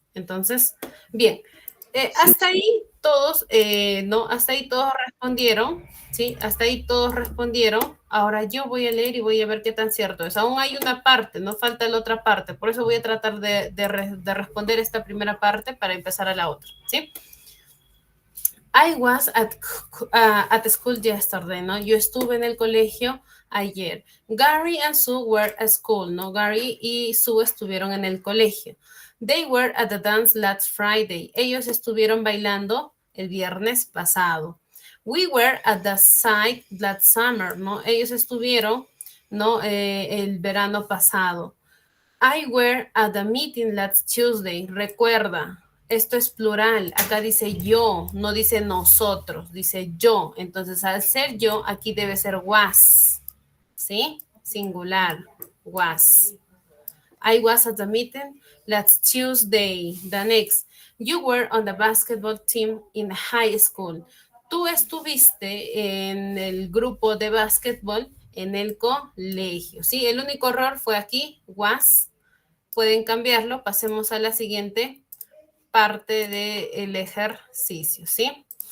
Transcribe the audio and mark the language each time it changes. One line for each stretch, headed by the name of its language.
Spanish: Entonces, bien. Hasta ahí todos, ¿no? Hasta ahí todos respondieron, ¿sí? Hasta ahí todos respondieron. Ahora yo voy a leer y voy a ver qué tan cierto es. Aún hay una parte, no falta la otra parte. Por eso voy a tratar de responder esta primera parte para empezar a la otra, ¿sí?
English: I was at school yesterday, ¿no?
Spanish: Yo estuve en el colegio ayer.
English: Gary and Sue were at school, ¿no?
Spanish: Gary y Sue estuvieron en el colegio.
English: They were at the dance last Friday.
Spanish: Ellos estuvieron bailando el viernes pasado.
English: We were at the site that summer, ¿no?
Spanish: Ellos estuvieron, ¿no? El verano pasado.
English: I were at the meeting last Tuesday.
Spanish: Recuerda, esto es plural. Acá dice yo, no dice nosotros, dice yo. Entonces, al ser yo, aquí debe ser was. ¿Sí? Singular. Was.
English: I was at the meeting last Tuesday. The next. You were on the basketball team in high school.
Spanish: Tú estuviste en el grupo de básquetbol en el colegio. Sí, el único error fue aquí, was. Pueden cambiarlo. Pasemos a la siguiente parte del ejercicio, ¿sí?